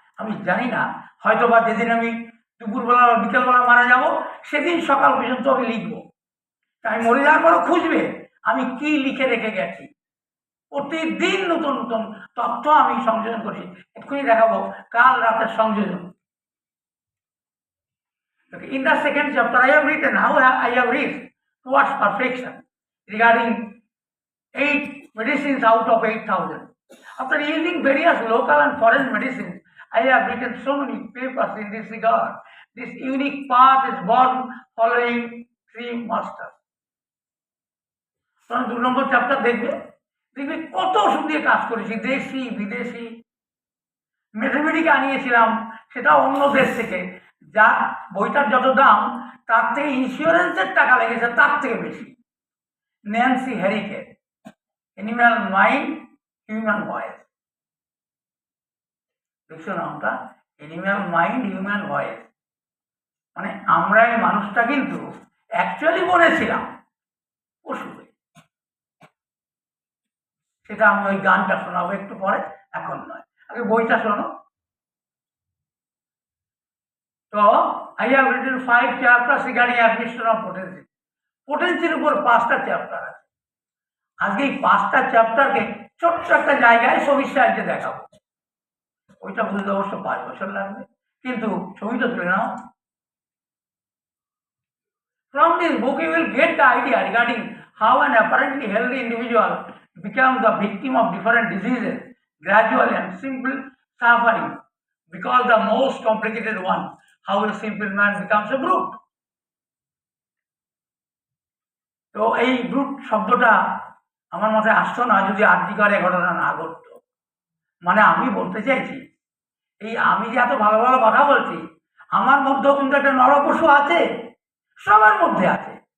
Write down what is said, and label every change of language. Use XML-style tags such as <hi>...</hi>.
<bn>আমি জানি না, হয়তো বা যেদিন আমি দুপুরবেলা বা বিকেলবেলা মারা যাব, সেদিন সকাল পর্যন্ত আমি লিখবো। তাই মরে যাওয়ার পরও খুঁজবে আমি কি লিখে রেখে গেছি। প্রতিদিন নতুন নতুন তথ্য আমি সংযোজন করি, এক্ষুনি দেখাবো কাল রাতের সংযোজন।</bn> <en>In the second chapter, I have written how I have reached towards perfection regarding 8 medicines out of 8,000. After using various local and foreign medicines, I have written so many papers in this regard. This unique path is born following three masters.</en> <bn>তখন 2 নম্বর chapter দেখবে কত ওষুধ দিয়ে কাজ করেছি, দেশি বিদেশি। Mathematic আনিয়েছিলাম, সেটা অন্য দেশ থেকে, যা বইটার যত দাম তার থেকে ইন্স্যুরেন্সের টাকা লেগেছে তার থেকে বেশি। Nancy হ্যারিকে, animal mind human voice. দেখছো নামটা, অ্যানিম্যাল মাইন্ড হিউম্যান ভয়েস। মানে আমরা এই মানুষটা কিন্তু অ্যাকচুয়ালি বলেছিলাম পশু। সেটা আমি ওই গানটা শোনাবো একটু পরে, এখন নয়, আগে বইটা শোনো।</bn> <en>তো I have written 5 chapters regarding admission of potency.</en> <bn>পোটেন্সির উপর 5টা চ্যাপ্টার আছে। আজকে এই 5টা চ্যাপ্টারকে ছোট্ট একটা জায়গায় ছবির সাহায্যে দেখাবো। ওইটা বুঝতে অবশ্য 5 বছর লাগবে, কিন্তু ছবিটা তুলে নাও।</bn> <en>From this book you will get the idea regarding how an apparently healthy individual becomes the victim of different diseases, gradual and simple suffering, because the most complicated one, how a simple man becomes a brute.</en> <bn>তো এই brute শব্দটা আমার মাথায় আসতো না যদি আর্যিকরের ঘটনা না ঘটতো। মানে আমি বলতে চাইছি, এই আমি যে এত ভালো ভালো কথা বলছি, আমার মধ্যেও কিন্তু একটা নরপশু আছে, সবার মধ্যে আছে।</bn>